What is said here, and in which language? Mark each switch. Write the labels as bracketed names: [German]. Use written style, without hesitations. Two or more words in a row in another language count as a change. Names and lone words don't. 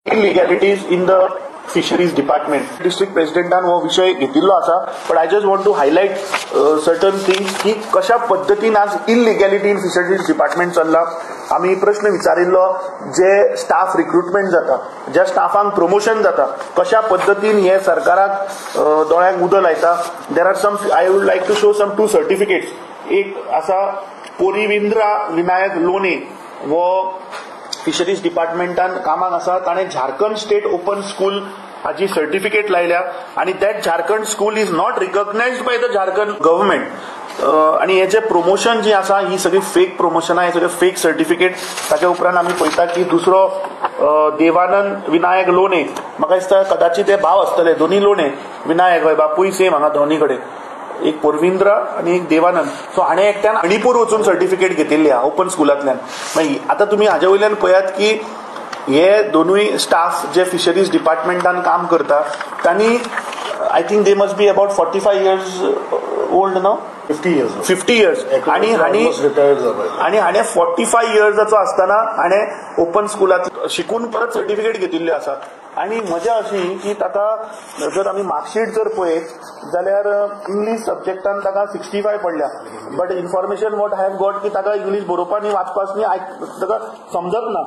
[English] illegalities in the fisheries department. District Presidentan [Konkani] हो विषय घेतिल्लो आसा, [English] but I just want to highlight certain things [Konkani] की कशा पद्धतीन आज [English] illegality in fisheries department चल्ला. [Konkani] आम्ही प्रश्न विचारिल्लो जे [English] staff recruitment [Konkani] जाता, ज्या स्टाफांक प्रमोशन जाता, कशा पद्धतीन हे सरकाराक दोळ्यांक उदक लायता. [English] There are some, I would like to show some two certificates. [Konkani] एक आसा पोरिविंद्रा विनायक लोणे वो [English] fisheries departmentan [Konkani] कामाक आसा. ताणे झारखंड स्टेट ओपन स्कूल हाची सर्टिफिकेट लायल्या आणि [English] that Jharkhand school is not recognized by the Jharkhand government. [Konkani] आणि हे जे प्रमोशन जी आसा ही सगळी [English] fake promotions, [Konkani] हे सगळे [English] fake certificate. [Konkani] ताच्या उपरांत आमी पळयता की दुसरो देवानंद विनायक लोणे, म्हाका दिसता कदाचित हे भाव आसतले, दोन्ही लोणे विनायक हय बापूय सेम हांगा दोन्ही कडेन, एक पोरविंद्र आणि एक देवानंद. सो हाणें एकट्यान अणिपूर वचून सर्टिफिकेट घेतिल्ली आहा ओपन स्कूलांतल्यान. मागीर आतां तुमी हाजे वयल्यान पळयात की हे दोनूय स्टाफ जे फिशरीज डिपार्टमेंटान काम करता तांणी [English] I think they must be about 45 years old no 50 years [Konkani] आणि हाणे 45 yearsचो आसतना हाणें [English] open schoolat [Konkani] शिकून परत सर्टिफिकेट घेतिल्ल्यो आसा. आणि मजा अशी की ताका जर आमी मार्कशीट जर पळयत जाल्यार [English] English subjectan [Konkani] ताका 65 पडल्या. [English] but information what I have got [Konkani] की ताका इंग्लीश बरोवपाक नी वाचपाक नी ताका समजत ना.